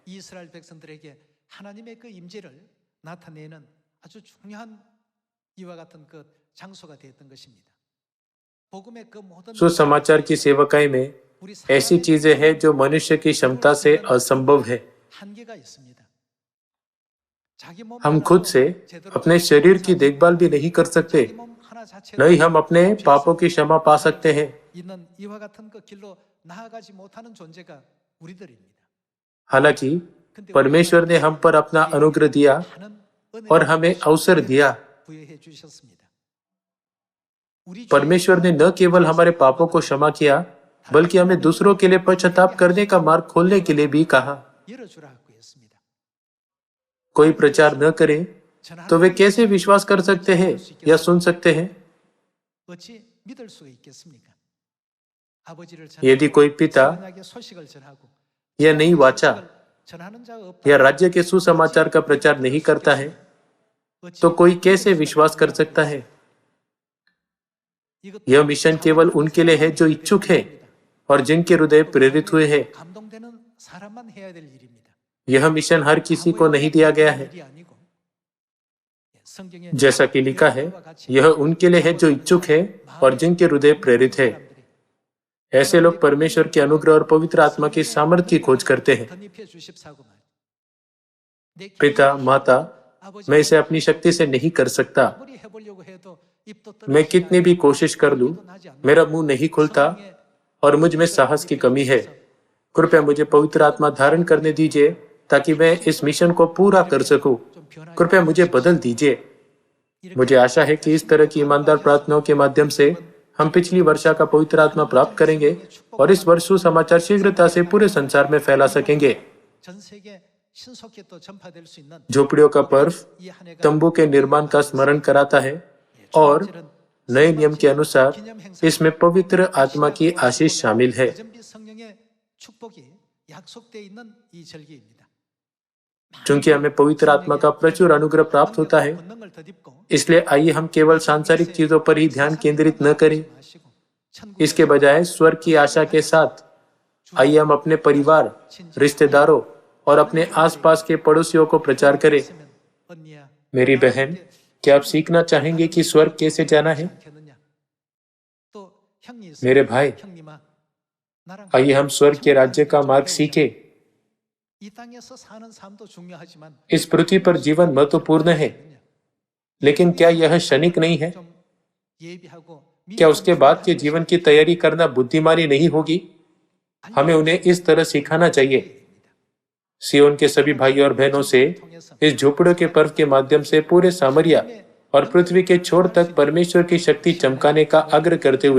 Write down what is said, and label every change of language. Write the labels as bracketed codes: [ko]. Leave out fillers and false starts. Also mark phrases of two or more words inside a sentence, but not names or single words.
[ko] 이스라엘 백성들에게 하나님의 그 임재를 나타내는 아주 중요한 이와 같은 그 장소가 되었던 것입니다. 복음의 그 모든 [hi] सुसमाचार की सेवकाई में [ko] 우리 [hi] ऐसी [ko] 사람의 [hi] चीजें हैं जो मनुष्य की क्षमता से असंभव है। [ko] 한계가 있습니다. 자기 몸 [hi] हम खुद से अपने शरीर की देखभाल भी नहीं कर सकते, [ko] 자기 몸 하나 자체로 [hi] नहीं हम अपने पापों की क्षमा पा सकते हैं। [ko] 있는 이와 같은 그 길로 나아가지 못하는 존재가 우리들입니다. [hi] हालांकि [ko] 근데 [hi] परमेश्वर ने हम पर अपना अनुग्रह दिया [ko] 많은 [hi] और हमें अवसर दिया। [ko] 부여해 주셨습니다. 우리 [hi] परमेश्वर ने न केवल हमारे पापों को क्षमा किया, बल्कि हमें दूसरों के लिए पश्चाताप करने का मार्ग खोलने के लिए भी कहा। [ko] 열어주라고 했습니다. [hi] कोई प्रचार न करे तो वे कैसे विश्वास कर सकते हैं या सुन सकते हैं? [ko] 어찌 믿을 수가 있겠습니까? 아버지를 [hi] यदि कोई पिता [ko] 전하게 소식을 전하고 [hi] या नई वाचा [ko] 전하는 자가 없다. [hi] या राज्य के सुसमाचार का प्रचार नहीं करता है, तो कोई कैसे विश्वास कर सकता है? यह मिशन केवल उनके लिए है जो इच्छुक है और जिनके हृदय प्रेरित हुए हैं। [ko] 감동되는 사람만 해야 될 일입니다. [hi] यह मिशन हर किसी को नहीं दिया गया है। [ko] 일이 아니고 성경에 [hi] जैसा कि लिखा है, यह उनके लिए है जो इच्छुक है और जिनके हृदय प्रेरित है। ऐसे लोग परमेश्वर के अनुग्रह और पवित्र आत्मा की सामर्थ्य की खोज करते हैं। [ko] 덧입혀 주십사고 말이에요. [hi] पिता, माता, मैं इसे अपनी शक्ति से नहीं कर सकता। [ko] 아무리 해보려고 해도 입도 [hi] मैं कितनी भी कोशिश कर लूं, मेरा मुंह नहीं खुलता और मुझ में साहस की कमी है। कृपया मुझे पवित्र आत्मा धारण करने दीजिए ताकि मैं इस मिशन को पूरा कर सकूं। कृपया मुझे बदल दीजिए। मुझे आशा है कि इस तरह की ईमानदार प्रार्थनाओं के माध्यम से हम पिछली वर्षा का पवित्र आत्मा प्राप्त करेंगे और इस वर्ष सुसमाचार शीघ्रता से पूरे संसार में फैला सकेंगे। [ko] 전 세계 신속히 또 전파될 수 있는 [hi] झोपड़ियों का पर्व [ko] 이 한 해가 [hi] तंबू के निर्माण का स्मरण कराता है और नए नियम के अनुसार इसमें पवित्र आत्मा की आशीष शामिल है। [ko] 전비 성령의 축복이 약속되어 있는 이 절기입니다. [hi] चूंकि हमें पवित्र आत्मा का प्रचुर अनुग्रह प्राप्त होता है, [ko] 권능을 덧입고 [hi] इसलिए आइए हम केवल सांसारिक चीजों पर ही ध्यान केंद्रित न करें। [ko] 마시고 천국의 [hi] इसके बजाय स्वर्ग की आशा के साथ आइए हम अपने परिवार, रिश्तेदारों और अपने आसपास के पड़ोसियों को प्रचार करें। [ko] 있으면 언니야 [hi] मेरी बहन, क्या आप सीखना चाहेंगे कि स्वर्ग कैसे जाना है? [ko] 않겠느냐? 또 형이 있으면 [hi] मेरे भाई, [ko] 형님아 나랑 [hi] आइए हम स्वर्ग के राज्य का मार्ग सीखें। [ko] 이 땅에서 사는 삶도 중요하지만 [hi] इस पृथ्वी पर जीवन महत्वपूर्ण है, लेकिन क्या यह क्षणिक नहीं है? [ko] 좀 예비하고 [hi] क्या उसके बाद के जीवन की तैयारी करना बुद्धिमानी नहीं होगी? हमें उन्हें इस तरह सिखाना चाहिए। सियोन के सभी भाइयों और बहनों से इस झोपड़ों के पर्व के माध्यम से पूरे सामरिया और पृथ्वी के छोर तक परमेश्वर की शक्ति चमकाने का आग्रह करते हुए